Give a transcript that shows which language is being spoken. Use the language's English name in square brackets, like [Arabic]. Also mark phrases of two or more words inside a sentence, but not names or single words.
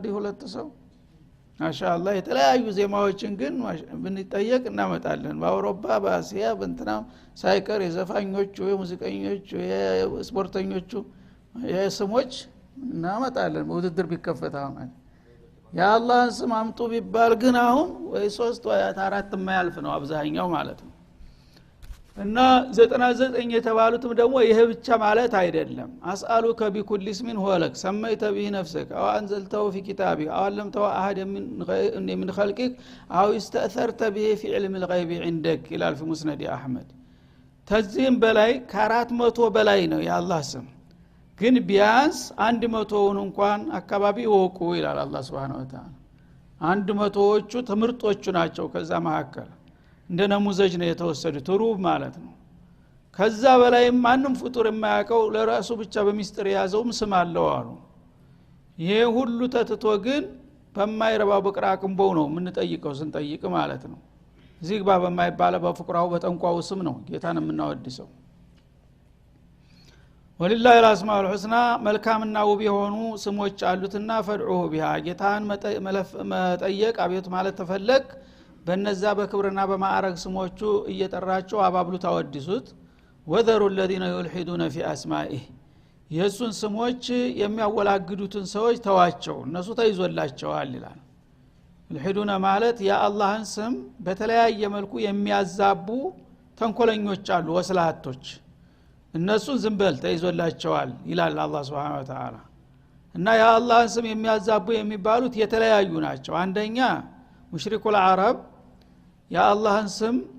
[Amharic] ሁለት ሰው ማሻአላህ የተለያዩ ዜማዎችን ግን ብንጠየቅ እናመጣለን። በአውሮፓ በአሲያ በእንትና ሳይቀር የዘፋኞቹ የሙዚቀኞቹ የስፖርተኞቹ የስሞች እናመጣለን። በውድድር ቢከፈታ ማለት የአላህን ስም አምጡ ቢባል ግን አሁን ወይ 3 ወይ 4 የማያልፍ ነው አብዛኛው ማለት ነው። እና 99 የተባሉትም ደግሞ ይሄ ብቻ ማለት አይደለም። [Arabic] أسألك بكل اسم هو لك سميت به نفسك أو أنزلته في كتابك أو علمته አሐድ من خلقك አው استأثرت به في علم الغيب عندك ይላል في مسند احمد። [Amharic] ተዚህም በላይ ከ400 በላይ ነው የአላህ ስም። ግን ቢያንስ 100ውን እንኳን አካባቢ ወቁ ይላል አላህ [Arabic] سبحانه وتعالى። [Amharic] 100ዎቹ ትምርጦቹ ናቸው ከዛ መካከል እንደ ነሙዘጅ ነው የተወሰዱት ሩብ ማለት ነው። ከዛ በላይ ማንንም ፍጡር የማያውቀው ለራሱ ብቻ በሚስጥር የያዘውም ስም አለው አሉ። ይሄ ሁሉ ተትቶ ግን በማይረባው በቅራቅምቦው ነው የምንጠይቀው ስንጠይቅ ማለት ነው። ዚግባ በማይባለው በፍቅራው በጠንቋው ስም ነው ጌታን የምናወድሰው። [Arabic] ولله الأسماء الحسنى [Amharic] መልካምና ውብ የሆኑ ስሞች አሉትና [Arabic] فادعوه بها [Amharic] ጌታን መጠየቅ አብዮት ማለት ተፈለክ በነዛ በክብርና በማዕረግ ስሞቹ እየጠራቸው አባብሉ ታወድሱት። [Arabic] وذروا الذين يلحدون في أسمائه [Amharic] የሱን ስሞች የሚያወላግዱትን ሰዎች ተዋቸው እነሱ ተይዞላቸዋል ይላል። يلحدون ማለት የአላህን ስም በተለያየ መልኩ የሚያዛቡ ተንኮለኞች አሉ ወስላቶች እነሱን ዝምበል ተይዞላቸዋል ይላል አላህ [Arabic] سبحانه وتعالى። [Amharic] እና የአላህን ስም የሚያዛቡ የሚባሉት የተለያዩ ናቸው። አንደኛ [Arabic] مشركو العرب [Amharic] የአላህን ስም